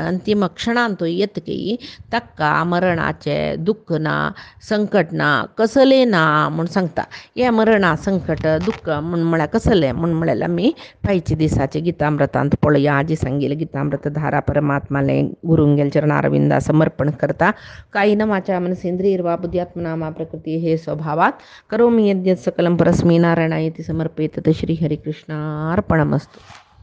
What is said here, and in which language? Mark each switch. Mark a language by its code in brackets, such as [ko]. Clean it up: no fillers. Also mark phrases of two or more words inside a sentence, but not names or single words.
[kok] अंतिम क्षणांत तो येतकी ताका मरणाचे दुःख ना संकट ना कसले ना म्हूण सांगता हे मरणा संकट दुःख म्हूण म्हळ्यार कसले म्हूण म्हळ्यार आमी पायचे दिसाचे गीतामृतांत पळोवया आजी सांगिल्लें गीतामृत धारा परमात्माले गुरुंगेल चरणारविंदा समर्पण करता [sa] कायेन वाचा मनसेंद्रियर्वा बुद्ध्यात्मना मा प्रकृती हे स्वभावात करोमि यद्यत् सकलं परस्मै नारायणायेति समर्पयेत् श्री हरिकृष्णार्पणमस्तु.